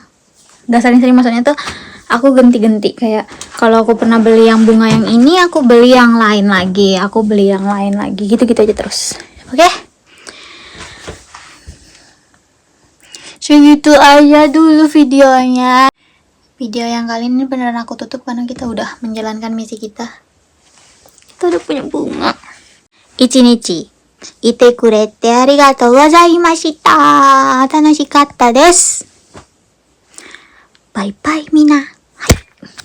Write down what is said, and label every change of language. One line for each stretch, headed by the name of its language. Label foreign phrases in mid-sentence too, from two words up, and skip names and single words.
Indonesian: Gak sering-sering maksudnya tuh aku ganti-ganti, kayak kalau aku pernah beli yang bunga yang ini, aku beli yang lain lagi, aku beli yang lain lagi, gitu-gitu aja terus. Oke? Segitu aja dulu videonya. Video yang kali ini beneran aku tutup karena kita udah menjalankan misi kita. Kita udah punya bunga.
Japanese: 一日いてくれてありがとうございました. 楽しかったです.
English: Bye bye mina.